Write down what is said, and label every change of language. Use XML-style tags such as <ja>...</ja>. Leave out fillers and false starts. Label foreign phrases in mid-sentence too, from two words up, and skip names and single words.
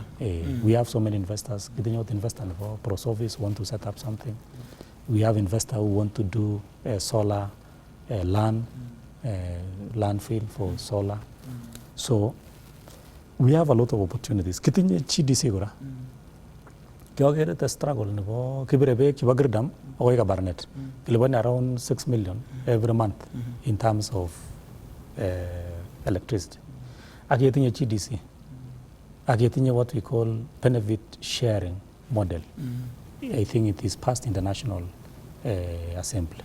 <en>We have so many investors. ProService want to set up something. We have investors who want to do solar landfill for solar. So we have a lot of opportunities.</en> <kln>Kitinye CDC gora. Kaya</kln> <en>the struggle</en> <kln>nebo kibirebe kibagirdam oiga barnet.</kln> <en>Kilibani around 6 million every month in terms of electricity.</en> <kln>Agetinye CDC.</kln> <en>Agetinye what we call benefit sharing model. I think it is passed in the National Assembly.</en>